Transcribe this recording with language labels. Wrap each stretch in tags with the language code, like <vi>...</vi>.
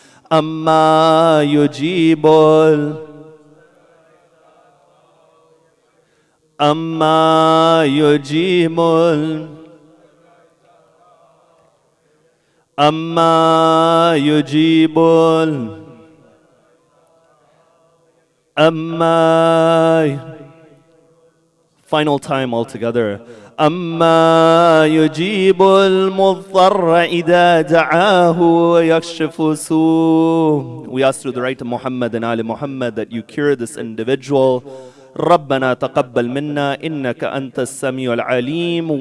<ar>Amma yujibul أما يجيب أما يجيب أما</ar> <en>Final time altogether.</en> <ar>أما يجيب المضطر إذا دعاه ويكشف سوء.</ar> <en>We ask through the right of Muhammad and Ali Muhammad that you cure this individual.</en> <ar>ربنا تقبل منا إنك أنت السميع العليم.</ar>